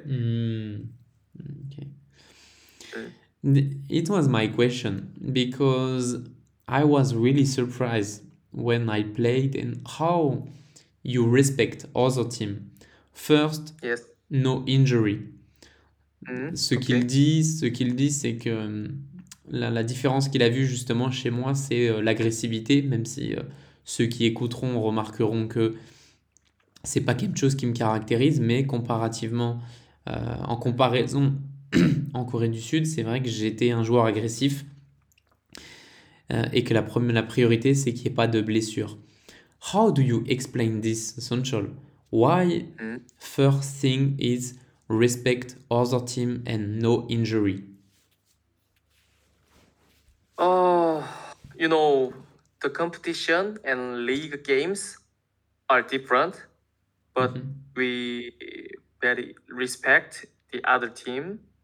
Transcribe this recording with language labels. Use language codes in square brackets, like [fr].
[en] Okay. It was my question, because I was really surprised when I played and how you respect other team. First, yes. No injury. [fr] Ce qu'il dit, c'est que la différence qu'il a vue justement chez moi, c'est l'agressivité, même si ceux qui écouteront remarqueront que c'est pas quelque chose qui me caractérise, mais comparativement, en comparaison en Corée du Sud, c'est vrai que j'étais un joueur agressif. Et que la priorité, c'est qu'il n'y ait pas de blessure. [en] How do you explain this, Sunchal? Why first thing is respect other team and no injury? You know, the competition and league games are different, but we very respect the other team.